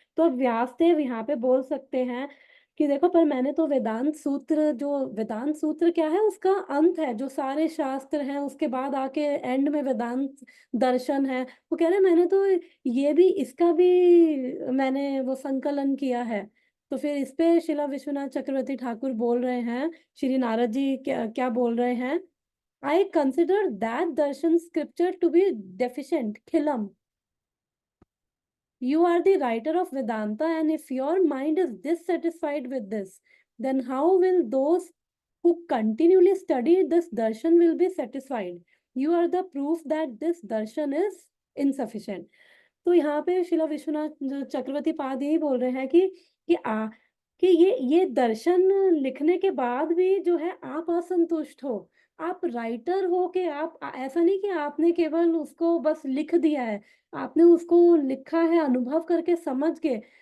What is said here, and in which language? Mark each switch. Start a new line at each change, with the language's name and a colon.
Hindi: तो अब व्यासदेव यहाँ पे बोल सकते हैं कि देखो, पर मैंने तो वेदांत सूत्र, जो वेदांत सूत्र क्या है, उसका अंत है, जो सारे शास्त्र हैं उसके बाद आके एंड में वेदांत दर्शन है। वो कह रहे हैं मैंने तो ये भी, इसका भी मैंने वो संकलन किया है। तो फिर इस पे शिला विश्वनाथ चक्रवर्ती ठाकुर बोल रहे हैं, श्री नारद जी क्या क्या बोल रहे हैं?
English: I consider that darshan scripture to be deficient, khilam. You are the writer of Vedanta, and if your mind is dissatisfied with this, then how will those who continually study this darshan will be satisfied? You are the proof that this darshan is insufficient.
Hindi: तो यहाँ पे शिला विश्वनाथ जो चक्रवर्ती पाद यही बोल रहे हैं कि ये दर्शन लिखने के बाद भी जो है आप असंतुष्ट हो। आप राइटर हो के आप ऐसा नहीं कि आपने केवल उसको बस लिख दिया है, आपने उसको लिखा है अनुभव करके समझ के।